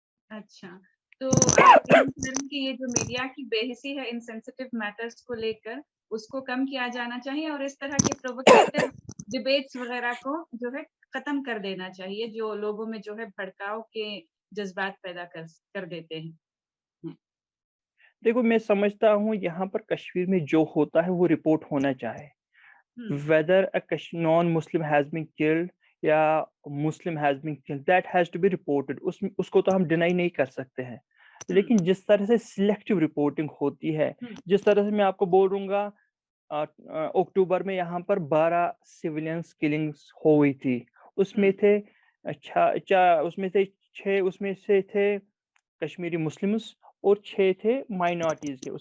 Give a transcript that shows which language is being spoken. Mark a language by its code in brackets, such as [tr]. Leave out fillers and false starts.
[ur] اچھا، تو آپ کہنا چاہ رہے ہیں کہ یہ جو میڈیا کی بے حسی ہے ان سینسیٹیو میٹرز کو لے کر، اس کو کم کیا جانا چاہیے اور اس طرح کے پرووکیٹو ڈبیٹس وغیرہ کو جو ہے ختم کر دینا چاہیے، جو لوگوں میں جو ہے بھڑکاؤ کے جذبات پیدا کر دیتے ہیں. دیکھو میں سمجھتا ہوں یہاں پر کشمیر میں جو ہوتا ہے وہ رپورٹ ہونا چاہے. [en] whether a non-Muslim has been killed یا Muslim has been killed, that has to be reported. [ur] اس کو تو ہم ڈینائی نہیں کر سکتے ہیں. لیکن جس طرح سے سلیکٹیو رپورٹنگ ہوتی ہے، جس طرح سے میں آپ کو بولوں گا اکتوبر میں یہاں پر 12 سیولینس کلنگز ہوئی تھی. اس میں تھے اس میں سے 6 اس میں سے تھے کشمیری مسلمز اور 6 تھے مائنورٹیز کے.